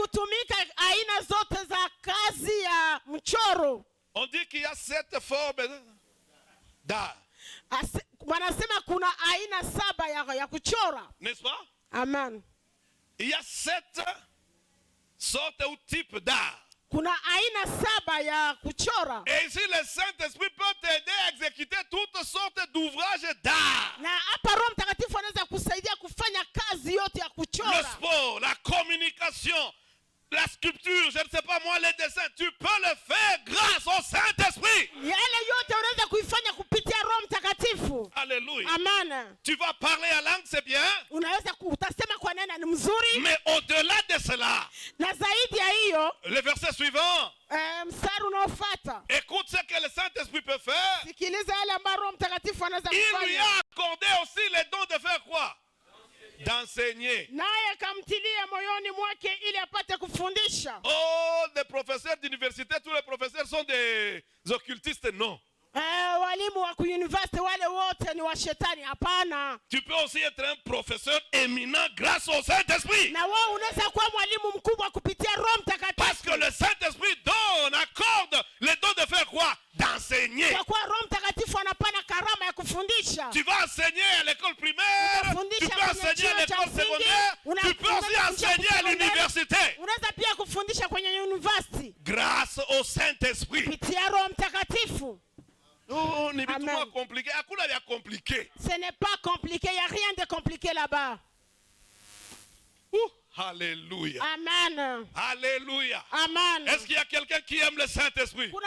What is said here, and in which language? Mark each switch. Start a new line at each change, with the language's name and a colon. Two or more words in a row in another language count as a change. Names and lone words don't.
French: On dit qu'il y a 7 formes d'art. N'est-ce pas? Amen. Il y a 7 sortes ou types d'art.
Swahili: kuna aina 7 ya kuchora.
French: Et ici le Saint-Esprit peut t'aider à exécuter toutes sortes d'ouvrages d'art.
Swahili: Na hapa Roho Mtakatifu anaweza kusaidia kufanya kazi yote ya kuchora.
French: Le sport, la communication, la sculpture, je ne sais pas moi, les dessins, tu peux le faire grâce au Saint-Esprit.
Swahili: Yale yote unaweza kuifanya kupitia Roho Mtakatifu.
French: Alléluia. Amen. Tu vas parler en langue, c'est bien.
Swahili: Unaweza utasema kwa neno ni mzuri.
French: Mais au-delà de cela,
Swahili: na zaidi ya hiyo,
French: le verset suivant.
Swahili: Mstari unaofuata.
French: Écoute ce que le Saint-Esprit peut faire.
Swahili: Sikiliza yale ambayo Roho Mtakatifu anaweza
French: Il
Swahili: kufanya.
French: lui a accordé aussi les dons de faire quoi? D'enseigner.
Swahili: Naye kamtilia moyoni mwake ili apate kufundisha.
French: Oh, des professeurs d'université, tous les professeurs sont des occultistes, non.
Swahili: Walimu wa university wale wote ni wa shetani, hapana.
French: Tu peux aussi être un professeur éminent grâce au Saint-Esprit.
Swahili: Na wewe unaweza kuwa mwalimu mkubwa kupitia Roho Mtakatifu.
French: Parce que le Saint-Esprit donne, accorde les dons de faire quoi? D'enseigner.
Swahili: Kwa kuwa Roho Mtakatifu anapana karama ya kufundisha.
French: Tu vas enseigner à l'école primaire, tu peux enseigner à l'école secondaire, tu peux aussi enseigner à l'université.
Swahili: Unaweza pia kufundisha kwenye university.
French: Grâce au Saint-Esprit.
Swahili: Kupitia Roho Mtakatifu.
French: Oh, n'est pas compliqué. Ce n'est pas compliqué, il n'y a rien de compliqué là-bas. Alléluia. Amen. Alléluia. Amen. Est-ce qu'il y a quelqu'un qui aime le Saint-Esprit?